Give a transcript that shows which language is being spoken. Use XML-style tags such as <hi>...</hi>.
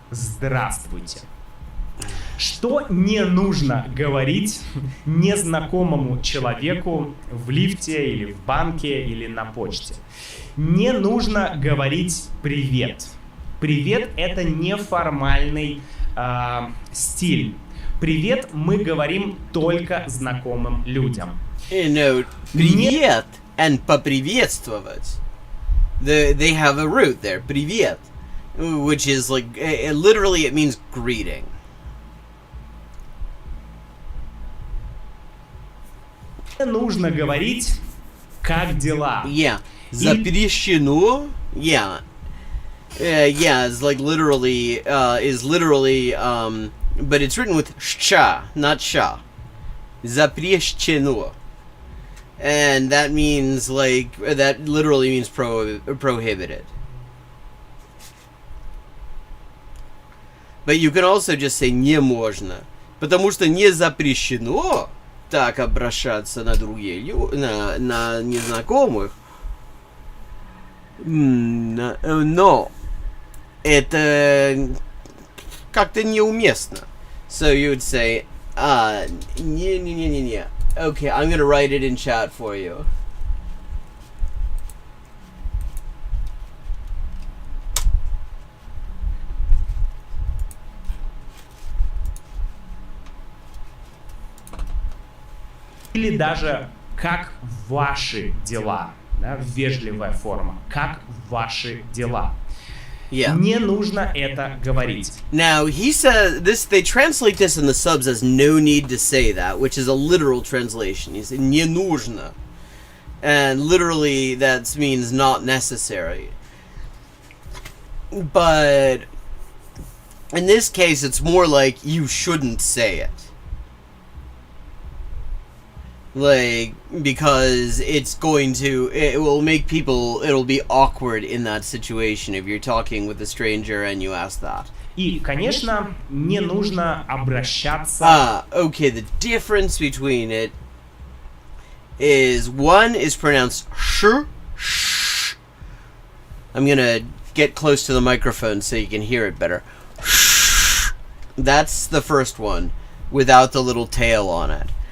<ru>Здравствуйте. Что не нужно говорить незнакомому человеку в лифте или в банке или на почте? Не нужно говорить «привет». «Привет» — это неформальный стиль. «Привет» мы говорим только знакомым людям.</ru> <en>No, привет and поприветствовать. They have a root there, привет, which is like, literally it means greeting.</en> <ru>Не нужно говорить «как дела».</ru> <en>Yeah, запрещено. Yeah. Yeah, it's like literally, but it's written with sh, not sha.</en> <ru>Запрещено.</ru> <en>And that means like, that literally means prohibited. But you can also just say</en> <ru>не можно, потому что не запрещено так обращаться на другие, на незнакомых. Но это как-то неуместно.</ru> <en>So you would say, не. Okay, I'm gonna write it in chat for you.</en> <ru>Или даже «как ваши дела», да, вежливая форма. «Как ваши дела».</ru> <en>Yeah.</en> <ru>Не нужно это говорить.</ru> <en>Now, he says this, they translate this in the subs as no need to say that, which is a literal translation. He said</en> <ru>не нужно.</ru> <en>And literally that means not necessary. But in this case, it's more like you shouldn't say it. Like, because it will make people, it'll be awkward in that situation if you're talking with a stranger and you ask that.</en> <ru>И, конечно, не нужно обращаться.</ru> <en>Okay, the difference between it is one is pronounced sh. I'm gonna get close to the microphone so you can hear it better. That's the first one, without the little tail on it.</en>